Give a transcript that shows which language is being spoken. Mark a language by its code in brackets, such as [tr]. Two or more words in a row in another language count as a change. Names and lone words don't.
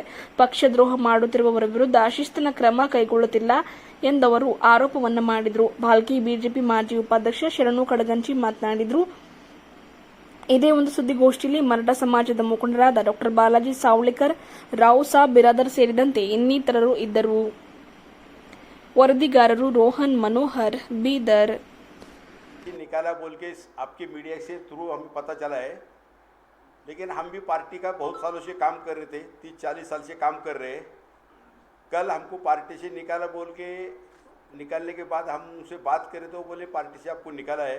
[kn] ಪಕ್ಷದ್ರೋಹ ಮಾಡುತ್ತಿರುವವರ ವಿರುದ್ಧ ಶಿಸ್ತಿನ ಕ್ರಮ ಕೈಗೊಳ್ಳುತ್ತಿಲ್ಲ ಎಂದವರು ಆರೋಪವನ್ನು ಮಾಡಿದರು. ಭಾಲ್ಕಿ ಬಿಜೆಪಿ ಮಾಜಿ ಉಪಾಧ್ಯಕ್ಷ ಶರಣು ಕಡಗಂಚಿ ಮಾತನಾಡಿದರು. ಇದೇ ಒಂದು ಸುದ್ದಿಗೋಷ್ಠಿಯಲ್ಲಿ ಮರಾಠ ಸಮಾಜದ ಮುಖಂಡರಾದ ಡಾ ಬಾಲಾಜಿ ಸಾವಳಿಕರ್, ರಾವ್ ಸಾಬ್ ಬಿರಾದರ್ ಸೇರಿದಂತೆ ಇನ್ನಿತರರು ಇದ್ದರು. ವರದಿಗಾರರು ರೋಹನ್ मनोहर, बीदर। [hi] निकाला बोल के आपके मीडिया से थ्रू हमें पता चला है, लेकिन हम भी पार्टी का बहुत सालों से काम कर रहे थे, 30-40 साल से काम कर रहे हैं। कल हमको पार्टी से निकाला बोल के निकालने के बाद हम उनसे बात करें तो बोले पार्टी से आपको निकाला है।